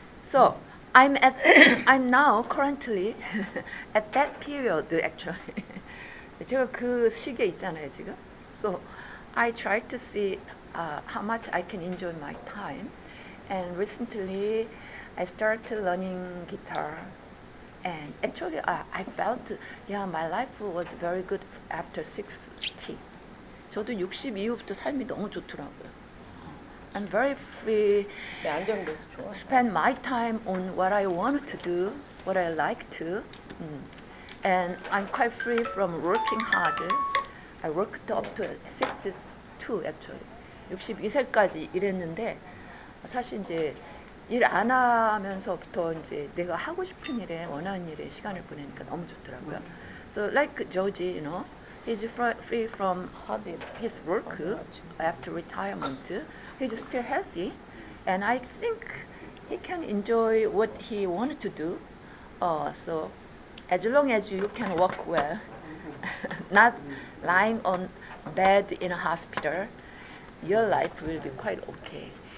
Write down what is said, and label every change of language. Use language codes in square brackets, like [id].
[en] So I'm at I'm now currently at that period actually. [ko] 제가 그 시기에 있잖아요 지금. [en] So I try to see how much I can enjoy my time. And recently I started learning guitar. And actually I felt my life was very good after 60. [ko] 저도 60 이후부터 삶이 너무 좋더라고요. [en] I'm very free. Spend my time on what I want to do, what I like to. And I'm quite free from working hard. I worked up to 62 actually. [ko] 62세까지 일했는데 사실 이제 일 안 하면서부터 이제 내가 하고 싶은 일에 원하는 일에 시간을 보내니까 너무 좋더라고요. [en] So like Georgie, he's free from his work after retirement. He's still healthy, and I think he can enjoy what he wanted to do. So as long as you can work well, not lying on bed in a hospital, your life will be quite okay.